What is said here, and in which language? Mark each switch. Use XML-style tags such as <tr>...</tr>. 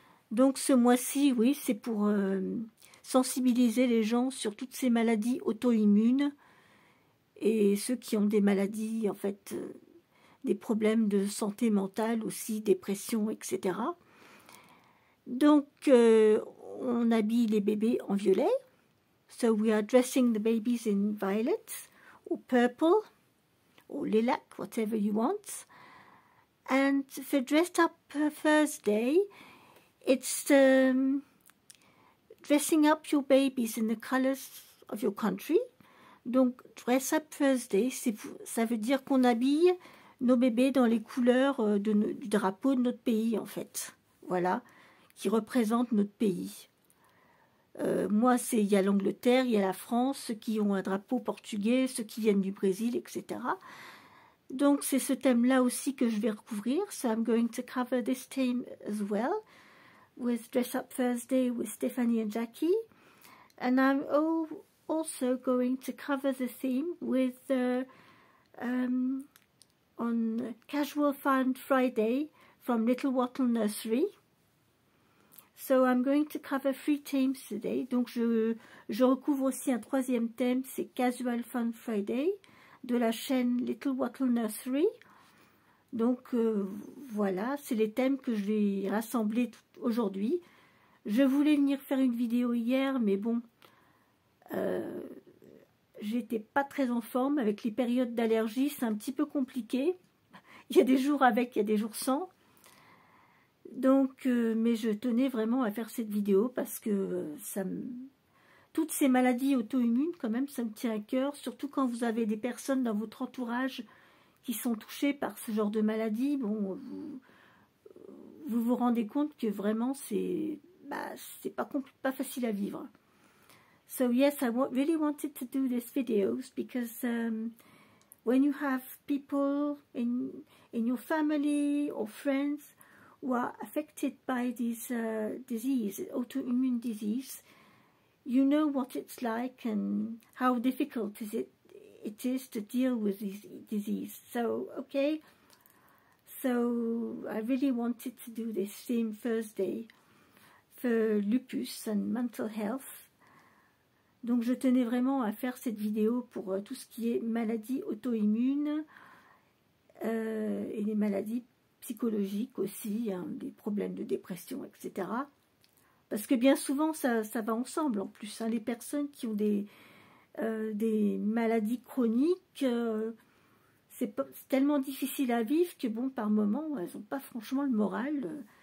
<fr>Donc ce mois-ci, oui, c'est pour sensibiliser les gens sur toutes ces maladies auto-immunes et ceux qui ont des maladies, en fait, des problèmes de santé mentale aussi, dépression, etc. Donc on habille les bébés en violet.</fr> <en>So we are dressing the babies in violet or purple or lilac, whatever you want. And for Dressed Up Thursday, it's dressing up your babies in the colors of your country.</en> <fr>Donc, Dress Up Thursday, ça veut dire qu'on habille nos bébés dans les couleurs du drapeau de notre pays, en fait. Voilà, qui représente notre pays. Moi, il y a l'Angleterre, il y a la France, ceux qui ont un drapeau portugais, ceux qui viennent du Brésil, etc. Donc, c'est ce thème-là aussi que je vais recouvrir.</fr> <en>So, I'm going to cover this theme as well, with Dress Up Thursday with Stephanie and Jackie. And I'm also going to cover the theme with on Casual Fun Friday from Little Wattle Nursery. So I'm going to cover 3 themes today.</en> <fr>Donc je recouvre aussi un troisième thème, c'est Casual Fun Friday de la chaîne Little Wattle Nursery. Donc voilà, c'est les thèmes que je vais rassembler aujourd'hui. Je voulais venir faire une vidéo hier, mais bon, j'étais pas très en forme avec les périodes d'allergie, c'est un petit peu compliqué. Il y a des jours avec, il y a des jours sans. Donc, mais je tenais vraiment à faire cette vidéo parce que toutes ces maladies auto-immunes, quand même, ça me tient à cœur, surtout quand vous avez des personnes dans votre entourage qui sont touchés par ce genre de maladie. Bon, vous vous rendez compte que vraiment c'est pas facile à vivre.</fr> <en>So yes, I really wanted to do this videos because when you have people in your family or friends who are affected by this disease, autoimmune disease, you know what it's like and how difficult it is to deal with this disease. So, okay, so I really wanted to do this theme Thursday for lupus and mental health.</en> <fr>Donc je tenais vraiment à faire cette vidéo pour tout ce qui est maladies auto-immunes et les maladies psychologiques aussi, hein, des problèmes de dépression, etc. Parce que bien souvent ça va ensemble en plus. Hein, les personnes qui ont des maladies chroniques, c'est tellement difficile à vivre que bon, par moment, elles n'ont pas franchement le moral.</fr>